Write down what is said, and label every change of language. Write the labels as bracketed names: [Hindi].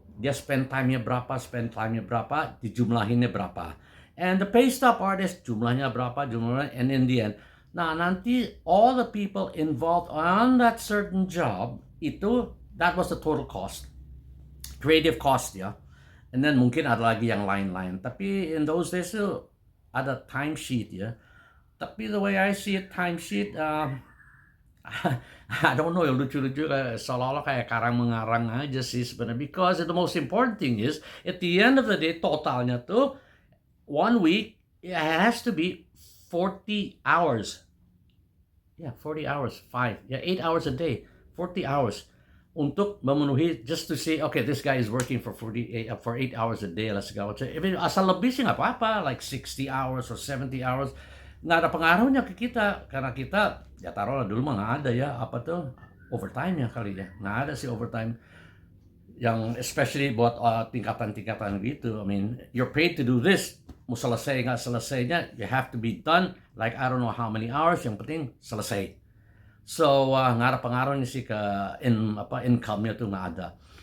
[Indonesian] Dia spend time-nya berapa, dijumlahinnya berapa. [English] And the pay stub artist, [Indonesian] jumlahnya berapa, [English] and in the end. [Indonesian] Nah, nanti [English] all the people involved on that certain job, that was the total cost. Creative cost [Indonesian] ya. [English] And then [Indonesian] mungkin ada lagi yang lain-lain. Tapi [English] in those days [Indonesian] itu ada timesheet ya. Tapi [English] the way I see it, [Indonesian] timesheet, [English] I don't know, [Indonesian] lucu-lucu seolah-olah kayak karang-mengarang aja sih sebenarnya. [English] Because the most important thing is, at the end of the day, [Indonesian] totalnya tuh, [English] 1 week, it has to be 40 hours. Yeah, 40 hours, 8 hours a day, 40 hours. [Indonesian] Untuk memenuhi, [English] just to say, okay, this guy is working for 8 hours a day, let's go. [Indonesian] If asal lebih sih nggak apa-apa, [English] like 60 hours or 70 hours, [Indonesian] nggak ada pengaruhnya ke kita, karena kita, ya taruhlah dulu mah nggak ada ya, overtime ya kali ya, nggak ada sih overtime, yang especially buat tingkatan-tingkatan gitu. [English] I mean, you're paid to do this, [Indonesian] mau selesai nggak selesainya, [English] you have to be done, like I don't know how many hours, [Indonesian] yang penting selesai. So, nggak ada pengaruhnya sih ke income-nya tuh nggak ada.